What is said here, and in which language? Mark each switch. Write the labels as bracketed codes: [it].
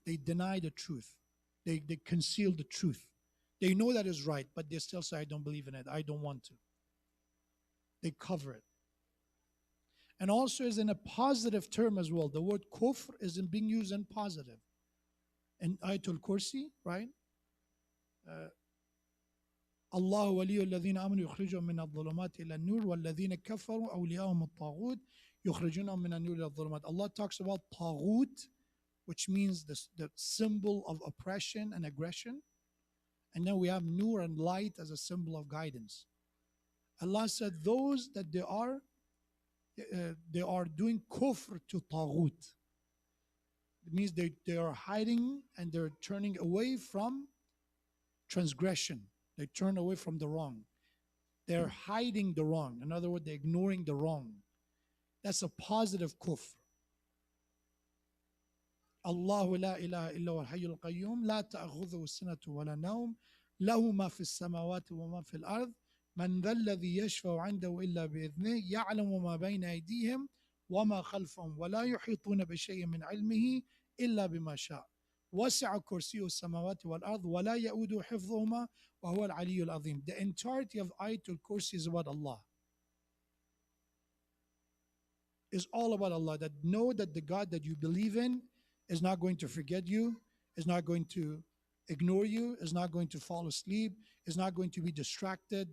[en] They deny the truth. They conceal the truth. They know that is right, but they still say, I don't believe in it. I don't want to. They cover it. And also is in a positive term as well. The word kufr is being used in positive. In Ayatul Kursi, right? [ar] الله ولي الذين آمنوا يخرجهم من الظلمات إلى النور والذين كفروا أولياءهم الطاغوت يخرجونهم من النور إلى الظلمات. [en] Allah talks about taghut, which means the symbol of oppression and aggression. And then we have nur and light as a symbol of guidance. Allah said those that they are doing kufr to taghut. It means they are hiding and they're turning away from transgression. They turn away from the wrong. They're hiding the wrong. In other words, they're ignoring the wrong. That's a positive kufr. [ar] الله لا إله إلا هو الحي القيوم لا تأخذه السنة ولا نوم له ما في السماوات وما في الأرض من ذا الذي يشفع عنده إلا بإذنه يعلم ما بين أيديهم وما خلفهم ولا يحيطون بشيء من علمه إلا بما شاء وسع كرسيه السماوات والأرض ولا يؤود حفظهما وهو العلي العظيم. [en] The entirety of Ayatul Kursi is about Allah. It's all about Allah. That know that the God that you believe in is not going to forget you, is not going to ignore you, is not going to fall asleep, is not going to be distracted.